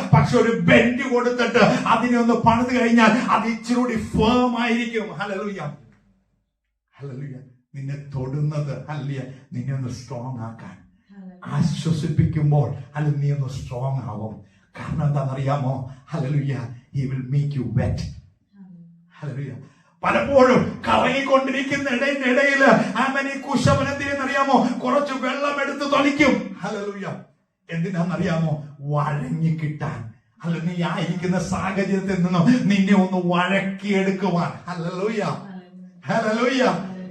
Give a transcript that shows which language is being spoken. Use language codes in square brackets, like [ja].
[ml] പക്ഷെ ഒരു ബെൻഡ് കൊടുത്തിട്ട് അതിനെ ഒന്ന് പണിത് കഴിഞ്ഞാൽ അത് ഇച്ചിരി ഫേം ആയിരിക്കും. ഹല്ലേലൂയ. ഹല്ലേലൂയ. നിന്നെ തൊടുന്നത് ഹല്ലേലൂയ നിന്നെ ഒന്ന് സ്ട്രോങ് ആക്കാൻ, ആശ്വസിപ്പിക്കുമ്പോൾ അല്ലെങ്കിൽ നീ ഒന്ന് സ്ട്രോങ് ആവും. കാരണം എന്താണെന്നറിയാമോ? [en] Hallelujah, he will make you wet. [ml] Hallelujah. പലപ്പോഴും കറങ്ങിക്കൊണ്ടിരിക്കുന്ന ഇടയിൽ ഈ കുശവൻ എന്തിനെന്നറിയാമോ? കുറച്ച് വെള്ളം എടുത്ത് തളിക്കും. ഹല്ലേലൂയ. എന്തിനാന്നറിയാമോ? വഴങ്ങി കിട്ടാൻ. അല്ല, നീ ആയിരിക്കുന്ന സാഹചര്യത്തിൽ നിന്നും നിന്നെ ഒന്ന് വഴക്കിയെടുക്കുവാൻ. ഹല്ലേലൂയ. ഹല്ലേലൂയ.